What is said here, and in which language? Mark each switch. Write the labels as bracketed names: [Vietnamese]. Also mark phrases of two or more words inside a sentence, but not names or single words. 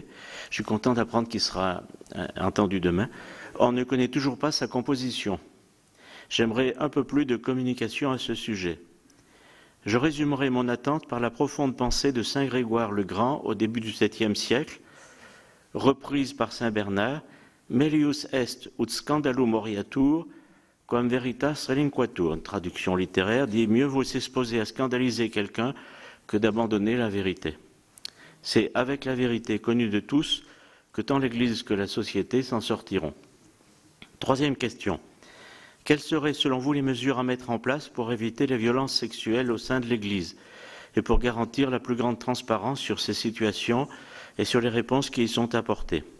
[French] Je suis content d'apprendre qu'il sera entendu demain. On ne connaît toujours pas sa composition. J'aimerais un peu plus de communication à ce sujet. Je résumerai mon attente par la profonde pensée de saint Grégoire le Grand au début du 7e siècle, reprise par saint Bernard, [Latin] Melius est ut scandalum moriatur, quam veritas relinquatur. [French] Une traduction littéraire dit « Mieux vaut s'exposer à scandaliser quelqu'un que d'abandonner la vérité ». C'est avec la vérité connue de tous que tant l'Église que la société s'en sortiront. Troisième question. Quelles seraient selon vous les mesures à mettre en place pour éviter les violences sexuelles au sein de l'Église et pour garantir la plus grande transparence sur ces situations et sur les réponses qui y sont apportées?